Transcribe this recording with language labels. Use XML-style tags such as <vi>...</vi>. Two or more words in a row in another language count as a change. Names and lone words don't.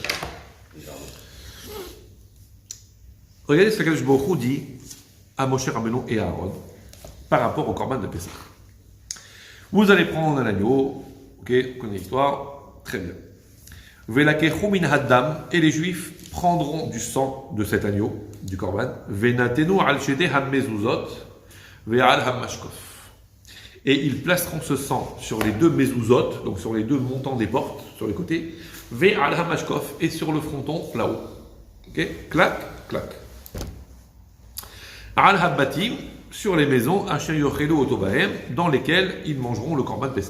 <fr>Regardez ce que</fr> <he>הקדוש ברוך הוא</he> <fr>dit à Moshe Rabbeinu et à Aaron par rapport au Korban de Pessah. Vous allez prendre un agneau, ok, on connaît l'histoire, très bien.</fr> <he>ולקחו מן הדם,</he> <fr>et les Juifs prendront du sang de cet agneau, du Korban,</fr> <he>ונתנו על שתי המזוזות ועל המשקוף.</he> <fr>Et ils placeront ce sang sur les deux mezuzot, donc sur les deux montants des portes, sur les côtés,</fr> <he>ועל המשקוף,</he> <fr>et sur le fronton, là-haut. Ok, clac, clac.</fr> <he>על הבתים,</he> <fr>sur les maisons, dans lesquelles ils mangeront le Korban Pessah.</fr>